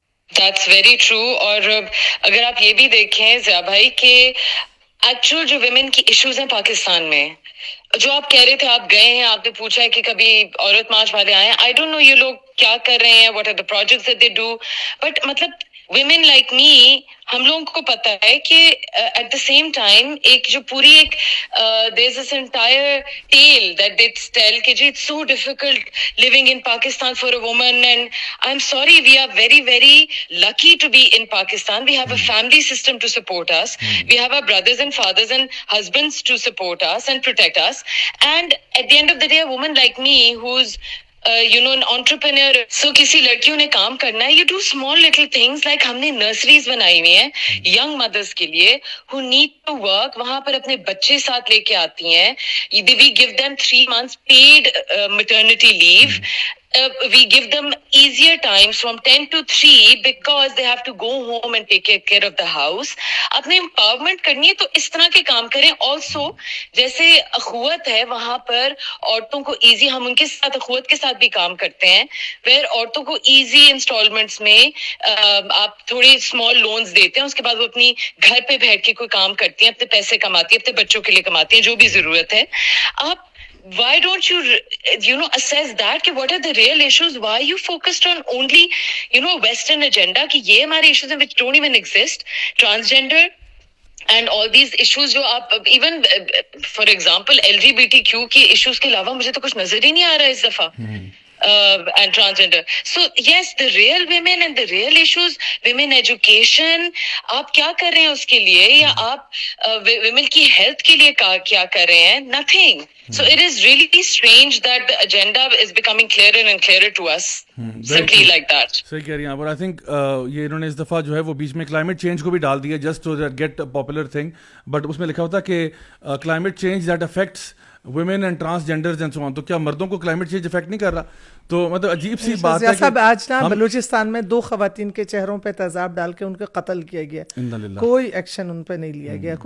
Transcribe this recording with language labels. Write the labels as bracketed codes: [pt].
[en] That's very true. [ur] اور اگر آپ یہ بھی دیکھیں ضیاء بھائی کہ ایکچوئل جو ویمن کی ایشوز ہیں پاکستان میں, جو آپ کہہ رہے تھے, آپ گئے ہیں, آپ نے پوچھا ہے کہ کبھی عورت مارچ والے آئے ہیں, [en] I don't know [ur] یہ لوگ کیا کر رہے ہیں, [en] what are the projects that they do, but [ur] مطلب [en] women like me, [ur] ہم لوگوں کو پتا ہے کہ [en] at the same time ایک جو پوری ایک there's this entire tale that they tell [ur] کہ جی [en] it's so difficult living in Pakistan for a woman, and I'm sorry, we are very very lucky to be in Pakistan. We have a family system to support us. We have our brothers and fathers and husbands to support us and protect us, and at the end of the day a woman like me who's an entrepreneur, so [ur] کسی لڑکیوں نے کام کرنا ہے, [en] you do small little things like ہم نے nurseries بنائی ہوئی ہیں young mothers کے لیے who need to work, [ur] وہاں پر اپنے بچے ساتھ لے کے آتی ہیں, [en] we give them 3 months paid maternity leave. We give them easier times from 10 to 3 because they have to go home and take care of the house. [ur] اپنے empowerment کرنی ہے تو اس طرح کے کام کریں. [en] Also [ur] جیسے اخوت ہے وہاں پر عورتوں کو ایزی, ہم ان کے ساتھ اخوت کے ساتھ بھی کام کرتے ہیں where عورتوں کو ایزی انسٹالمنٹس میں آپ تھوڑے اسمال لونز دیتے ہیں, اس کے بعد وہ اپنی گھر پہ بیٹھ کے کوئی کام کرتی ہیں, اپنے پیسے کماتی ہیں, اپنے بچوں کے لیے کماتی ہیں, جو بھی ضرورت ہے. [en] آپ why don't you assess that کہ what are the real issues, why you focused on only western agenda کہ یہ ہمارے issues ہیں which don't even exist, transgender and all these issues جو آپ even for example LGBTQ کی issues [ur] کے علاوہ مجھے تو کچھ نظر ہی نہیں آ رہا اس دفعہ. [en] And transgender. So yes, the real women and the real issues, women education, [ur] آپ کیا کر رہے ہیں اس کے لیے, یا آپ [en] women کی health کے لیے کیا کر رہے ہیں? Nothing. So it is really strange that the agenda is becoming clearer and clearer to us. Simply like that. [ur] صحیح کہہ رہی ہیں آپ. اور آئی تھنک یہ انہوں نے اس دفعہ جو ہے وہ بیچ میں کلائمیٹ چینج کو بھی ڈال دیا [en] just to get popular thing, [ur] but اس میں لکھا ہوتا کہ [en] Climate change that affects women and transgenders and so on. [ur] تو کیا مردوں کو کلائمیٹ چینج افیکٹ نہیں کر رہا؟ تو مطلب عجیب سی بات ہے. صاحب آج نا بلوچستان میں 2 خواتین کے چہروں پہ تیزاب ڈال کے ان کا قتل کیا گیا, کوئی ایکشن ان پہ نہیں لیا گیا.